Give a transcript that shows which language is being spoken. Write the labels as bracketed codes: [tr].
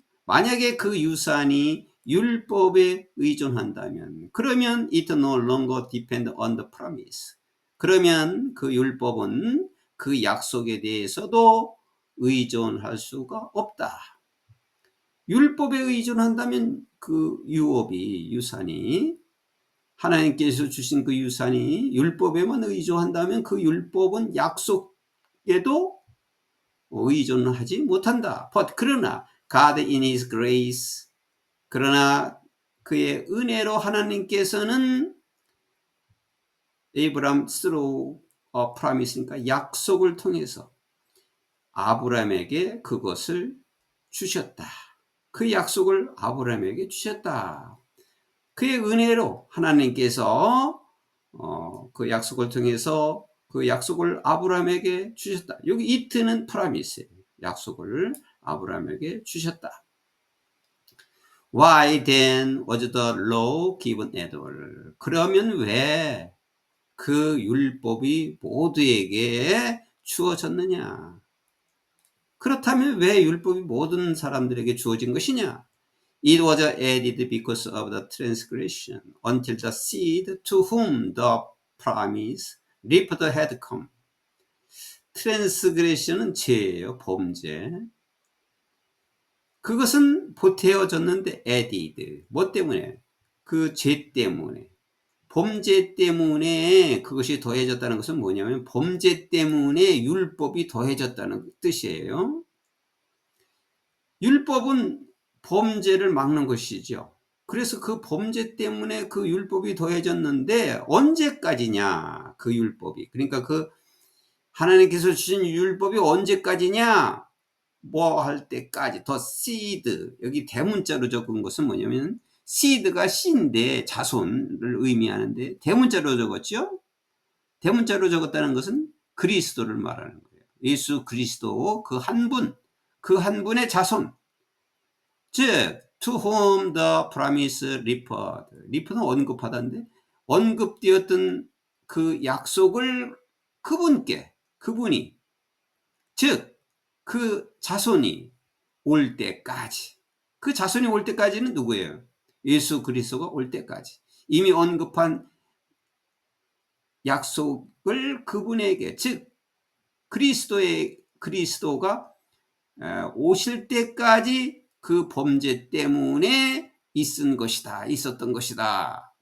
[ko] 만약에 그 유산이 율법에 의존한다면, 그러면 [en] it no longer depends on the promise. [ko] 그러면 그 율법은 그 약속에 대해서도 의존할 수가 없다. 율법에 의존한다면 그 유산이 하나님께서 주신 그 유산이 율법에만 의존한다면 그 율법은 약속에도 의존하지 못한다. [en] But [ko] 그러나 [en] God in His grace, [ko] 그러나 그의 은혜로 하나님께서는 에이브람 [en] through a promise [ko] 니까 약속을 통해서 아브라함에게 그것을 주셨다. 그 약속을 아브라함에게 주셨다. 그의 은혜로 하나님께서 그 약속을 통해서 그 약속을 아브라함에게 주셨다. 여기 [en] 이트는 프라미스예요. [ko] 약속을 아브라함에게 주셨다. [en] Why then was the law given at all? [ko] 그러면 왜 그 율법이 모두에게 주어졌느냐? 그렇다면 왜 율법이 모든 사람들에게 주어진 것이냐? [en] It was added because of the transgression until the seed to whom the promise reaped had come. [ko] 트랜스그레션은 죄예요. 범죄. 그것은 보태어졌는데 added. 뭐 때문에? 그 죄 때문에. 범죄 때문에 그것이 더해졌다는 것은 뭐냐면 범죄 때문에 율법이 더해졌다는 뜻이에요. 율법은 범죄를 막는 것이죠. 그래서 그 범죄 때문에 그 율법이 더해졌는데 언제까지냐? 그 율법이. 그러니까 그 하나님께서 주신 율법이 언제까지냐? 뭐 할 때까지. [en] 더 seed. [ko] 여기 대문자로 적은 것은 뭐냐면 seed가 씨인데 자손을 의미하는데 대문자로 적었죠. 대문자로 적었다는 것은 그리스도를 말하는 거예요. 예수 그리스도 그 한 분의 자손. 즉 [en] to whom the promise referred. [ko] refer는 언급하다인데 언급되었던 그 약속을 그분이 즉 그 자손이 올 때까지, 그 자손이 올 때까지는 누구예요? 예수 그리스도가 올 때까지 이미 언급한 약속을 그분에게, 즉 그리스도가 오실 때까지 그 범죄 때문에 있었던 것이다.